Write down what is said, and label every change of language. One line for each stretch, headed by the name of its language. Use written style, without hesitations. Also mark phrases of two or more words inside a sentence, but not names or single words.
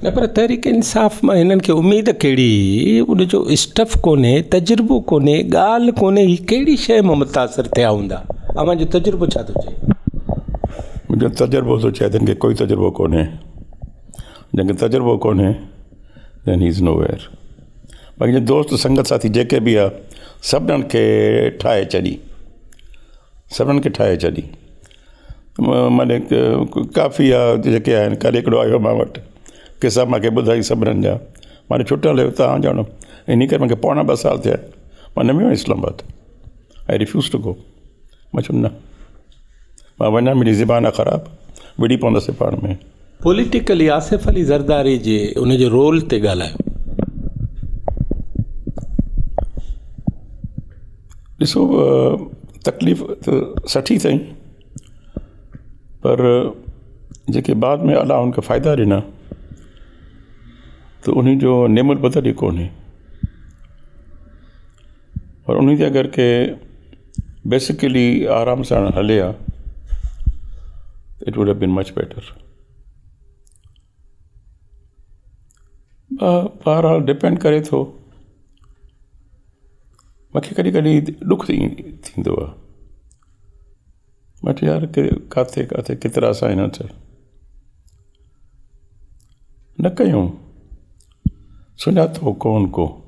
Sindhi: न पर तहरीक इंसाफ़ मां हिननि खे उमेदु कहिड़ी? उनजो स्टफ कोन्हे, तजुर्बो कोन्हे, ॻाल्हि कोन्हे। हीअ कहिड़ी शइ मां मुतासिर थिया हूंदा? अवां जो तजुर्बो छा थो चए? मुंहिंजो तजुर्बो थो चए, हिनखे कोई तजुर्बो कोन्हे। जंहिंखे तजुर्बो कोन्हे
English: then he is no where.
Sindhi: बाक़ी जो दोस्त संगत साथी जेके बि आहे, सभिनीनि खे ठाहे छॾी। माने काफ़ी आहे जेके आहिनि। कल्ह हिकिड़ो आयो मां वटि, किसा मूंखे ॿुधाई सभिनीनि जा। मां छुटियल हुयो, तव्हां ॼाणो, इन करे मूंखे पौणा 2 साल थिया। मां न वियो इस्लामाबाद।
English: I refuse to go.
Sindhi: मां चयो न, मां वञा, मुंहिंजी ज़बान आहे ख़राबु, विड़ी पवंदसि पाण में। पॉलिटिकली आसिफ़ अली ज़रदारी जे उनजे रोल ते ॻाल्हायो। ॾिसो, तकलीफ़ त सठी अथई, पर जेके बाद में अलाह उनखे फ़ाइदा ॾिना त उन जो नेमुल बदल ई कोन्हे। और उन ते अगरि के बेसिकली आराम सां हले हा,
English: It would have been much better.
Sindhi: बहरहाल डिपेंड करे थो। मूंखे कॾहिं ॾुख थींदो आहे। मां चयो यार किथे केतिरा असां हिन चयो न कयूं, सुञातो कोन को।